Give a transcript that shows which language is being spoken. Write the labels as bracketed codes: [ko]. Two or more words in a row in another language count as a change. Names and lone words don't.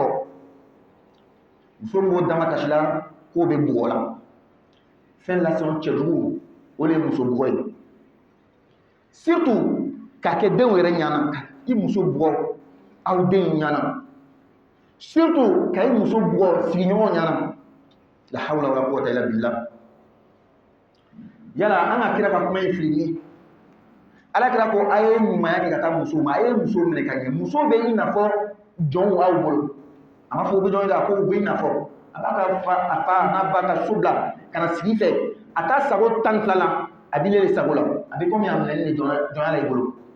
[bm] muso min b'o dama kasi la k'o bɛ bugɔ la fɛn lase cɛjugu o de ye muso bugɔ ye. surtout k'a kɛ denw yɛrɛ ɲɛna ka i muso bugɔ aw denw ɲɛna surtout ka i muso bugɔ sigiɲɔgɔnw ɲɛna. [ar] لا حول ولا قوة إلا بالله. [bm] yala an ka kira ka kuma in fili min ala kira ko a ye ɲumanya kɛ ka taa muso ma a ye muso minɛ ka ɲɛ. muso bɛ i n'a fɔ jɔnw aw bolo a ma fɔ u bɛ jɔn ye a ko u bɛ i n'a fɔ a b'a ka fa n'a ba ka so bila ka na sigi fɛ a t'a sago 12 la a b'i le sago la a bɛ komi a minɛni de jɔnya la i bolo.